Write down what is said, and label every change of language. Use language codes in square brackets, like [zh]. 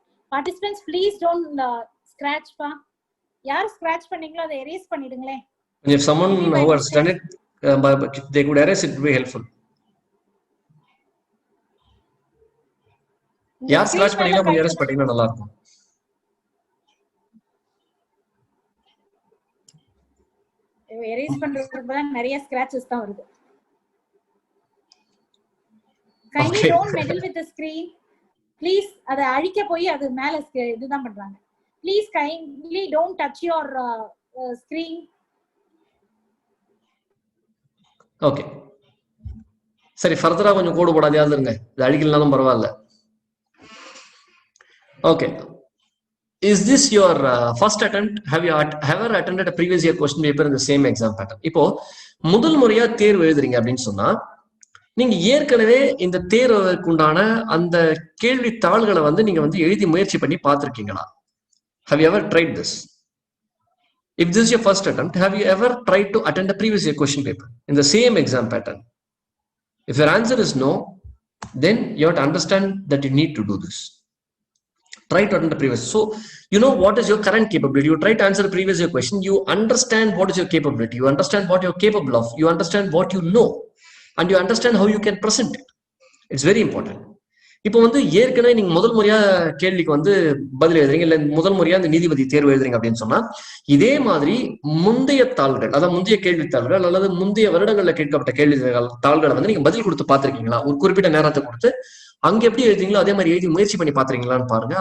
[en] participants, please don't scratch pa. [ta] யார் scratch பண்ணீங்களோ அதை erase பண்ணிடுங்களே. [en] If someone who has done it, they could erase it, would be helpful. [ta] யார் scratch பண்ணீங்களோ கொஞ்சம் erase பண்ணிட்டீங்கன்னா நல்லா இருக்கும். erase பண்றதுக்கு தான் நிறைய scratches தான் வருது. [en] Kindly don't meddle with the screen. [ta] Please, அதை அழிக்க போய் அது மேல இதுதான் பண்றாங்க. [en] Please kindly don't touch your screen. [ta] Okay, சரி, ஃபர்தரா கொஞ்சம் கோடு போடாதே இருங்க, இது அழிக்கலனாலும் பரவாயில்ல. Okay, [en] is this your first attempt? Have you ever attended a previous year question paper in the same exam pattern? இப்போ முதல் முறையா தேர்வு எழுதுறீங்க அப்படின்னு சொன்னா நீங்க ஏற்கனவே இந்த தேர்வுக்கு உண்டான அந்த கேள்வி தாள்களை வந்து நீங்க வந்து எழுதி முயற்சி பண்ணி பார்த்திருக்கீங்களா? Have you ever tried this? If this is your first attempt, have you ever tried to attend a previous year question paper in the same exam pattern? If your answer is no, then you have to understand that you need to do this. Try to attend the previous. So, you know what is your current capability. You try to answer the previous year question. You understand what is your capability. You understand what you're capable of. You understand what you know. And you understand how you can present it. It's very important. [ta] இப்போ வந்து ஏற்கனவே நீங்க முதல் முறையா கேள்விக்கு வந்து பதில் எழுதுறீங்க, இல்ல முதல் முறையா இந்த நீதிபதி தேர்வு எழுதுறீங்க அப்படின்னு சொன்னா இதே மாதிரி முந்தைய தாள்கள், அதாவது முந்தைய கேள்வித்தாள்கள் அல்லது முந்தைய வருடங்கள்ல கேட்கப்பட்ட கேள்வி தாள்களை வந்து நீங்க பதில் கொடுத்து பார்த்திருக்கீங்களா? ஒரு குறிப்பிட்ட நேரத்தை கொடுத்து அங்க எப்படி எழுதிங்களோ அதே மாதிரி எழுதி முயற்சி பண்ணி பாத்துறீங்களான்னு பாருங்க.